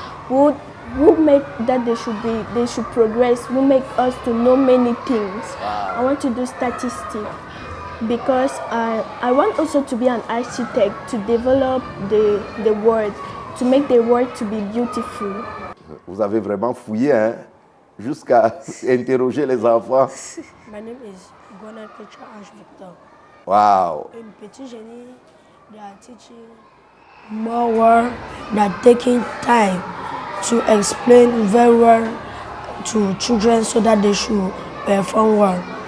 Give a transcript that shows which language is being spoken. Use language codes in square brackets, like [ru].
[en] Who make that they should progress, who make us to know many things. I want to do statistics because I want also to be an architect, to develop the world, to make the world to be beautiful. [fr] Vous avez vraiment fouillé, hein, jusqu'à interroger les enfants. [en] My name is Gonal Petra Ange Victor. Wow. In Petit Génie, they are teaching more work than taking time to explain very well to children so that they should perform well.